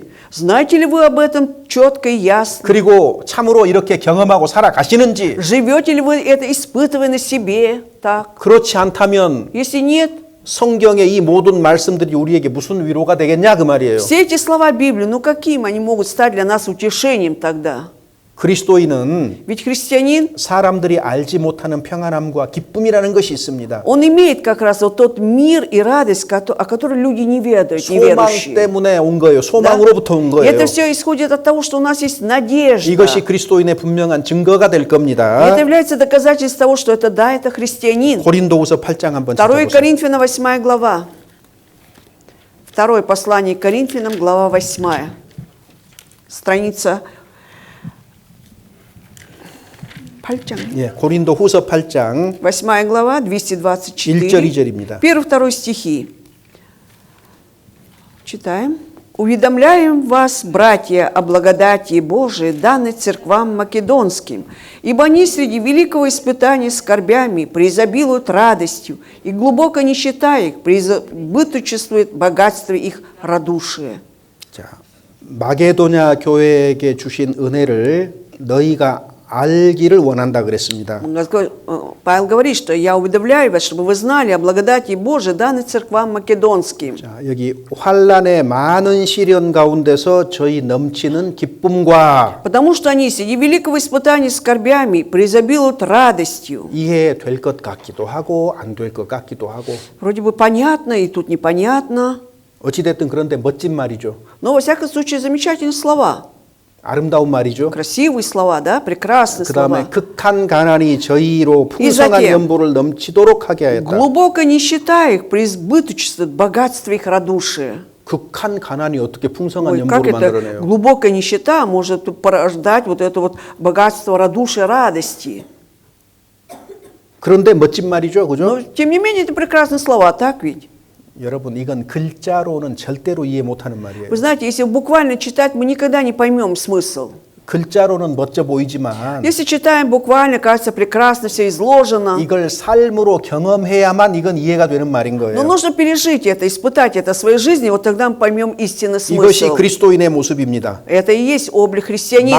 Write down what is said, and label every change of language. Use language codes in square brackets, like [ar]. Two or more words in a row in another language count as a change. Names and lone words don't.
[ru] Знаете ли вы об этом четко и ясно? [ko] 그리고 참으로 이렇게 경험하고 살아가시는지 [ru] Живете ли вы это, испытывая на себе? Так. [ko] 그렇지 않다면 [ru] Если нет, [ko] 성경의 이 모든 말씀들이 우리에게 무슨 위로가 되겠냐 그 말이에요. [ru] все эти слова Библии, ну каким они могут стать для нас утешением тогда? [ko] 그리스도인은 [ru] Ведь христианин, [ko] 사람들이 알지 못하는 평안함과 기쁨이라는 것이 있습니다. [ru] он имеет как раз вот тот мир и радость, о которой люди не ведают, [ko] 소망 [ru] неверующие. [ko] 때문에 온 거예요. [ru] Да? [ko] 소망으로부터 온 [ru] И [ko] 거예요. [ru] это все исходит от того, что у нас есть надежда. [ko] 이것이 그리스도인의 분명한 증거가 될 [ru] И [ko] 겁니다. [ru] это является доказательством того, что это да, это христианин. [ko] 고린도후서 8장 한번 2 찾아보세요. [ru] Коринфянам 8 глава. Второе послание к Коринфянам, глава 8. Страница 8장. [ko] 예, 고린도후서 8장 [ru] 8 глава, 224. [ko] 1절 2절입니다. [ru] 1-2 стихи. Читаем. «Уведомляем вас, братья, о благодати Божией, данной церквам македонским, ибо они среди великого испытания скорбями преизобилуют радостью, и глубоко нищета их преизбыточествует богатство их радушия». [ko] 자, 마게도냐 교회에게 주신 은혜를 너희가 알기를 원한다 그랬습니다. [ru] Павел говорит, что «я уведомляю вас, чтобы вы знали о благодати Божией, данной церквам македонским». [ko] 자, 여기 환란의 많은 시련 가운데서 저희 넘치는 기쁨과 [ru] Потому что они среди великого испытания скорбями преизобилуют радостью. [ko] 이해될 것 같기도 하고 안 될 것 같기도 하고 [ru] Вроде бы понятно, и тут непонятно. [ko] 어찌됐든 그런데 멋진 말이죠. [ru] Но, во всяком случае, замечательные слова. [ko] 아름다운 말이죠. [ru] Красивые слова, да? Прекрасные [ko] 그 다음에 [ru] слова. [ko] 극한 가난이 저희로 풍성한 [ru] затем [ko] 연보를 넘치도록 하게 하였다. [ru] Глубоко нищета их преизбыточествует богатство их радушия. [ko] 극한 가난이 어떻게 풍성한 [ru] Ой, как [ko] 연보를 [ru] это [ko] 만들어내요? [ru] глубокая нищета может порождать вот это вот богатство радушия, радости. [ko] 그런데 멋진 말이죠, 그죠? [ru] Но, тем не менее, это прекрасные слова, так ведь? [ko] 여러분, 이건 글자로는 절대로 이해 못하는 말이에요. [ru] Вы знаете, если буквально читать, мы никогда не поймем смысл. [ko] 글자로는 멋져 보이지만 [ru] Если читаем буквально, кажется прекрасно, все изложено. [ko] 이걸 삶으로 경험해야만 이건 이해가 되는 말인 [ru] Но [ko] 거예요. [ru] нужно пережить это, испытать это в своей жизни, вот тогда мы поймем истинный [ko] 이것이 [ru] смысл. [ko] 그리스도인의 모습입니다. [ru] Это и есть облик христианина.